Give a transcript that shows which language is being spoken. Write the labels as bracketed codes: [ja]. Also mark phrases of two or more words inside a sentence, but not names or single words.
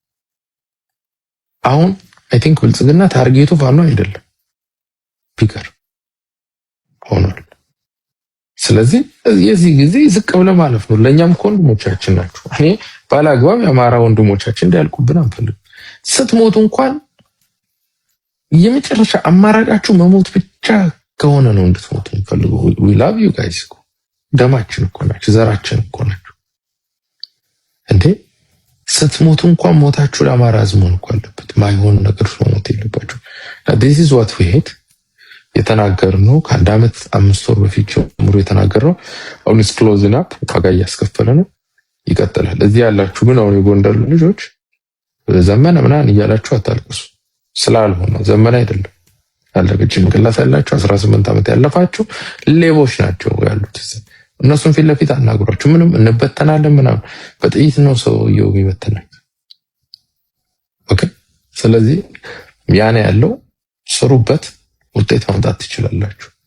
[am] አሁን [en] I think [am] ብልጽግና ታርጌቱ ፋኖ አይደለም፣ ፒከር ሆኗል። ስለዚህ የዚህ ጊዜ ዝቅ ብለ ማለፍ ነው። ለኛም ወንድሞቻችን ናችሁ። እኔ ባላግባብ የአማራ ወንድሞቻችን እንዲያልቁብን አንፈልግም። ስትሞቱ እንኳን የመጨረሻ አማራጫችሁ መሞት ብቻ ከሆነ ነው እንድትሞቱ እንፈልጉ። [en] we love you guys። [am] ደማችን እኮ ናችሁ፣ ዘራችን እኮ ናችሁ። እንዴ ስትሞቱ እንኳን ሞታችሁ ለአማራ ህዝብ መሆን እኮ አለበት። ማይሆን ነገር ሞት የለባችሁ። [en] this is what we hate [am] የተናገርነው ከአንድ ዓመት 5 ወር በፊት ጀምሮ የተናገርነው አሁን [en] is closing up [am] ዋጋ እያስከፈለ ነው፣ ይቀጥላል። እዚህ ያላችሁ ግን አሁን የጎንደር ልጆች ዘመነ ምናምን እያላችሁ አታልቅሱ። ስላልሆነ ዘመነ አይደለም ያለቀ ጭንቅላት ያላችሁ 18 ዓመት ያለፋችሁ ሌቦች ናቸው ያሉት። እነሱን ፊት ለፊት አናግሯችሁ። ምንም እንበተናለን ምናምን በጥይት ነው ሰው የሚበተናል። ኦኬ፣ ስለዚህ ያኔ ያለው ስሩበት፣ ውጤት ማምጣት ትችላላችሁ።